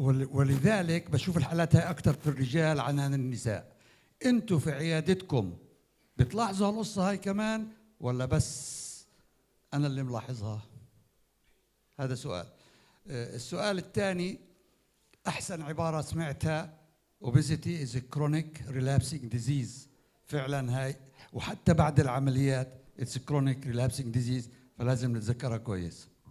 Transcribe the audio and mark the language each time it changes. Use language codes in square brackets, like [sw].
[ar] ولذلك بشوف الحالات هاي أكثر في الرجال عن النساء. أنتوا في عيادتكم بتلاحظوا هالقصة هاي كمان ولا بس أنا اللي ملاحظها؟ هذا سؤال. السؤال الثاني، أحسن عبارة سمعتها [en] obesity is a chronic relapsing disease. [ar] فعلا هاي، وحتى بعد العمليات [en] it's a chronic relapsing disease، [ar] فلازم نتذكرها كويس.